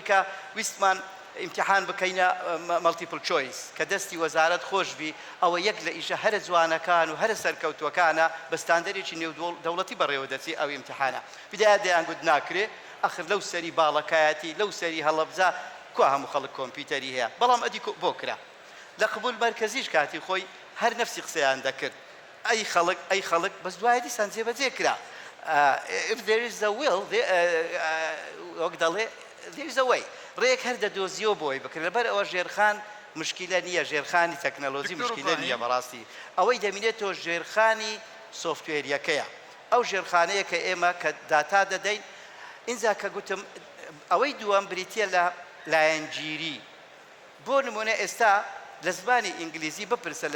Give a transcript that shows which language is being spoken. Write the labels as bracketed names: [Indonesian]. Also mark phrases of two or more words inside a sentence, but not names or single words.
[Central Kurdish] کە ویستمان امتحان بکەینە [English] multiple choice [Central Kurdish] کە دەستی وەزارەت خۆش بی ئەوە یەک لە ئیشە هەرە جوانەکان و هەرە سەرکەوتوەکانە بە ستاندەرێکی نێو دەوڵەتی بەڕێوە دەچی ئەو امتحانە بدایە دەیانگوت ناکرێ ئەخر لەو سەری باڵەکایەتی لەو سەری هەڵەبجا کو هەموو خەڵک کۆمپیوتەری هەیە بەڵام ئەدی بۆ کرا لە قبول مەرکەزیش کاتی خۆی هەر نەفسی قسەیان دەکرد ئەی خەڵک بەس دوایە دیسان جێبەجێ کرا [English] if there is a will [Central Kurdish] وەک دەڵێ [English] there is a way [Central Kurdish] ڕێک هەر دەدۆزیەوە بۆی بکرد لەبەر ئەوە ژێرخان مشکلە نییە ژێرخانی تەکنەلۆژی مشکلە نییە بەڕاستی ئەوەی دەمینێتەوە ژێرخانی سۆفتوێریەکەیە ئەو ژێرخانەیە کە ئێمە کە داتا دەدەین ئینجا کە گوتم ئەوەی دووەم بریتە لە لایەنگیری بۆ نمونە ئێستا لە زمانی ئینگلیزی بپرسە لە